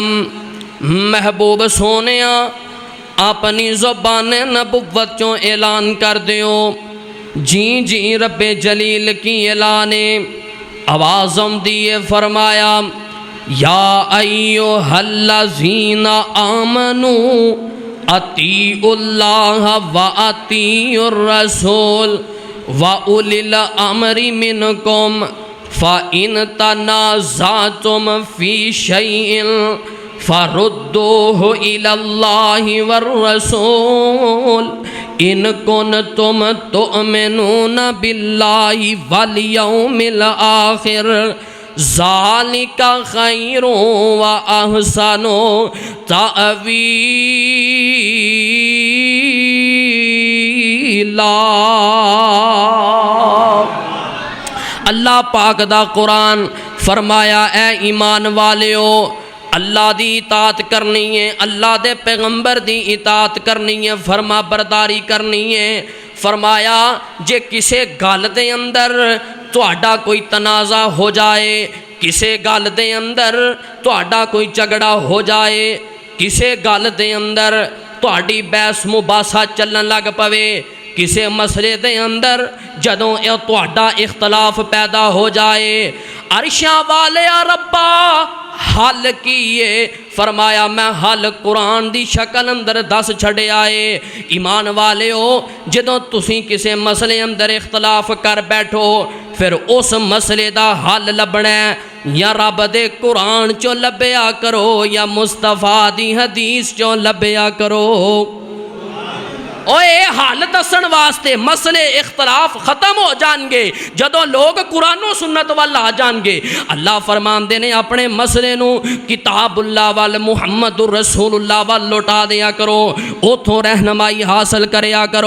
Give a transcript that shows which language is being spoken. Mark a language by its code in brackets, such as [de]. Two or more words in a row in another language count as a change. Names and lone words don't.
[pa] محبوب سونیا اپنی زبان نبوت چوں اعلان کر دیو، جی جی رب جلیل کی اعلانے آوازم دیے فرمایا، [ar] یا ایوہ الذین آمنوا اطیعوا اللہ و اطیعوا الرسول و اولی الامر منکم فَإِن تَنَازَعْتُمْ فِي شَيْءٍ فَرُدُّوهُ إِلَى اللَّهِ وَالرَّسُولِ إِن كُنتُمْ تُؤْمِنُونَ بِاللَّهِ وَالْيَوْمِ الْآخِرِ ذَلِكَ خَيْرٌ وَأَحْسَنُ تَأْوِيلًا۔ [pa] اللہ پاک دا قرآن فرمایا، اے ایمان والیو اللہ دی اطاعت کرنی ہے، اللہ دے پیغمبر دی اطاعت کرنی ہے، فرما برداری کرنی ہے۔ فرمایا جے کسے گل دے اندر تہاڈا کوئی تنازع ہو جائے، کسے گل دے اندر تہاڈا کوئی جھگڑا ہو جائے، کسے گل دے اندر تہاڈی بحث مباحثہ چلن لگ پوے، کسے مسئلے دے اندر جدوں اے تہاڈا اختلاف پیدا ہو جائے، عرشاں والے ربا حل کیے، فرمایا میں حل قرآن دی شکل اندر دس چھڑے آئے۔ ایمان والے ہو جدوں تسی کسے مسئلے اندر اختلاف کر بیٹھو، پھر اس مسئلے دا حل لبنا ہے یا رب دے قرآن چو لبیا کرو یا مصطفیٰ دی حدیث چو لبیا کرو۔ اوے حال دسن واسطے مسئلے اختلاف ختم ہو جان گے جدوں لوگ قرآن و سنت وال آ جان گے۔ اللہ فرمان دے نے اپنے مسئلے نو کتاب اللہ وال محمد رسول اللہ وال لوٹا دیا کرو، اتھوں رہنمائی حاصل کریا کرو۔